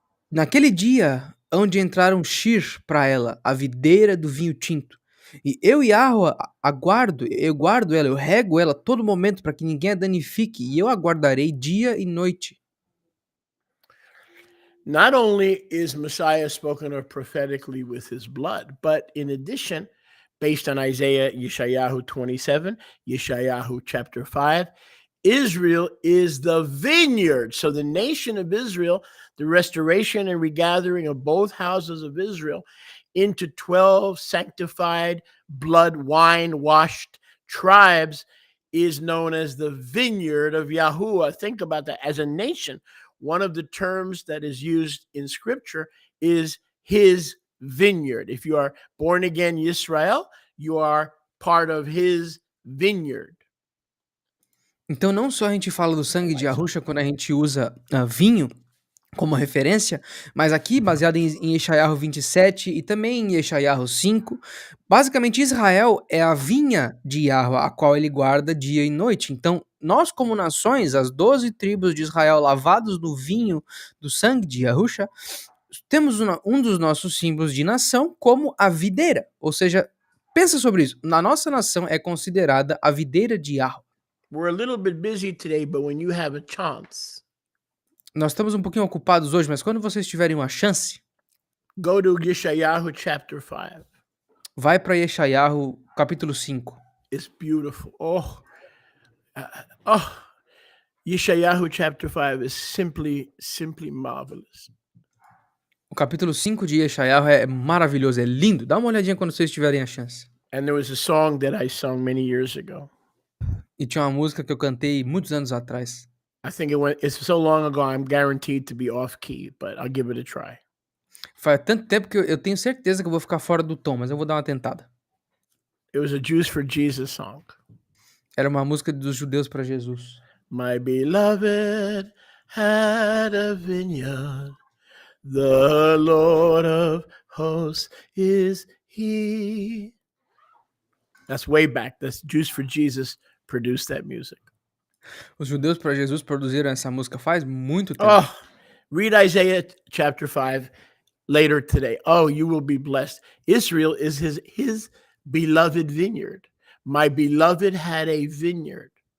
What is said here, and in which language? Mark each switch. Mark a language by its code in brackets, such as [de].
[pt] Naquele dia, onde entraram Shir para ela, a videira do vinho tinto. E eu, Yahuwah, eu guardo ela, eu rego ela a todo momento para que ninguém a danifique, e eu aguardarei dia e noite. [en] Not only is Messiah spoken of prophetically with his blood, but in addition, based on Isaiah, Yeshayahu 27, Yeshayahu chapter 5, Israel is the vineyard. So the nation of Israel, the restoration and regathering of both houses of Israel into 12 sanctified, blood, wine-washed tribes is known as the vineyard of Yahuwah. Think about that. As a nation, one of the terms that is used in scripture is his vineyard. If you are born again Yisrael, you are part of his vineyard. [pt] Então não só a gente fala do sangue de Yahusha quando a gente usa vinho como referência, mas aqui, baseado em Yeshayahu 27 e também em Yeshayahu 5, basicamente Israel é a vinha de Yahuwah, a qual ele guarda dia e noite. Então, nós como nações, as 12 tribos de Israel lavados no vinho do sangue de Yahusha, temos um dos nossos símbolos de nação como a videira. Ou seja, pensa sobre isso. Na nossa nação é considerada a videira de Yahuwah. [en] We're a little bit busy today, but when you have a chance, [pt] Nós estamos um pouquinho ocupados hoje, mas quando vocês tiverem uma chance, [en] go to Yeshayahu chapter 5. [pt] vai para Yeshayahu capítulo 5. [en] It's beautiful. Yeshayahu chapter 5 is simply marvelous. [pt] O capítulo 5 de Yeshayahu é maravilhoso, é lindo. Dá uma olhadinha quando vocês tiverem a chance. [en] And there was a song that I sung many years ago. [pt] E tinha uma música que eu cantei muitos anos atrás. [en] I think it's so long ago, I'm guaranteed to be off key, but I'll give it a try. [pt] Faz tanto tempo que eu tenho certeza que eu vou ficar fora do tom, mas eu vou dar uma tentada. [en] It was a Jews for Jesus song. [pt] Era uma música dos judeus para Jesus. [en] My beloved had a vineyard. The Lord of hosts is he. That's way back. That's Jews for Jesus produced that music. [pt] Os judeus para Jesus produziram essa música faz muito tempo. [en] Oh, read Isaiah chapter 5 later today. Oh, you will be blessed. Israel is his beloved vineyard. My beloved had a vineyard.